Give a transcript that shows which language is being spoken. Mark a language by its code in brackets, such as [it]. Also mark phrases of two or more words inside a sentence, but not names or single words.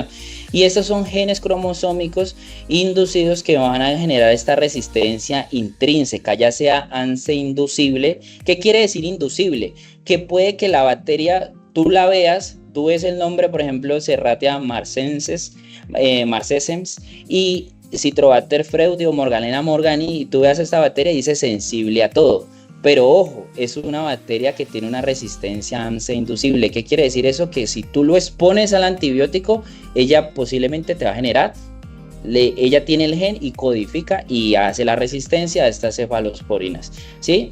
[es] Y estos son genes cromosómicos inducidos que van a generar esta resistencia intrínseca, ya sea ANCE inducible. ¿Qué quiere decir inducible? Que puede que la bacteria tú la veas, tú ves el nombre, por ejemplo, Serratia marcescens, y Citrobacter freudi o Morganella morgani, y tú veas esta bacteria y dice sensible a todo. Pero ojo, es una bacteria que tiene una resistencia ANCE inducible. ¿Qué quiere decir eso? Que si tú lo expones al antibiótico, ella posiblemente te va a generar, ella tiene el gen y codifica y hace la resistencia a estas cefalosporinas, ¿sí?